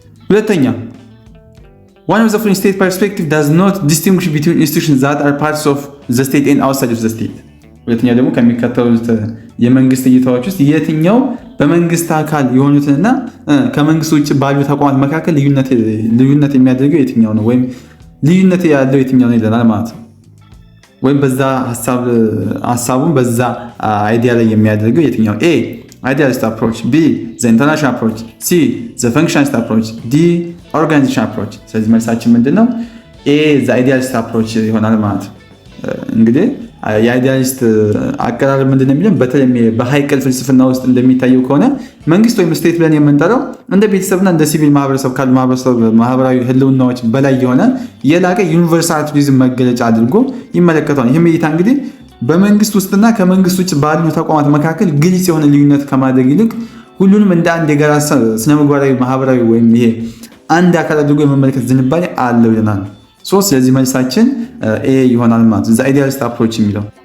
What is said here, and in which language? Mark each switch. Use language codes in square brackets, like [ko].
[am] ሁለተኛ [en] one of the following state perspective does not distinguish between institutions that are parts of the state [am] and outside of the state። ሁለተኛ ደግሞ ከሚከተሉት የመንግስት እይታዎች ውስጥ የትኛው በመንግስት አካል የሆኑትንና ከመንግስት ውጭ ባሉ ተቋማት መካከል ልዩነት የሚያደርገው የትኛው ነው ወይም ልዩነት ያለው የትኛው ነው ይለናል ማለት ነው። ወይም በዛ ሐሳቡን በዛ አይዲያ ላይ የሚያደርገው የትኛው? [en] ኤ idealist approach, B the international approach, C the functionalist approach, D organization approach። ስለዚህ መልሳችን ምንድነው? [am] ኤ [en] the idealist approach [am] ይሆናል ማለት ነው። እንግዲህ የአይዲያሊስት አቀራረብ ምንድነው የሚለው በተለይ በሃይቀል ፍልስፍና ውስጥ እንደሚታየው ከሆነ መንግስት ወይም ስቴት ብለን የምንጠራው እንደ ቤተሰብና እንደ ሲቪል ማህበረሰብ ካሉ ማህበራዊ ህልውናዎች በላይ የሆነ የላቀ ዩኒቨርሳል ቱሪዝም መገለጫ አድርጎ ይመለከተዋል። ይህም እይታ እንግዲህ በመንግስት ውስጥና ከመንግስት ውጭ ባሉ ተቋማት መካከል ግልጽ የሆነ ልዩነት ከማድረግ ይልቅ ሁሉንም እንደ አንድ የጋራ ስነምግባራዊ ማህበራዊ ወይም ይሄ አንድ አካል አድርጎ የመመልከት ዝንባሌ አለው ይለናል። ስለዚህ መልሳችን ኤ ይሆናል ማለት ነው። አይዲያሊስት አፕሮች የሚለው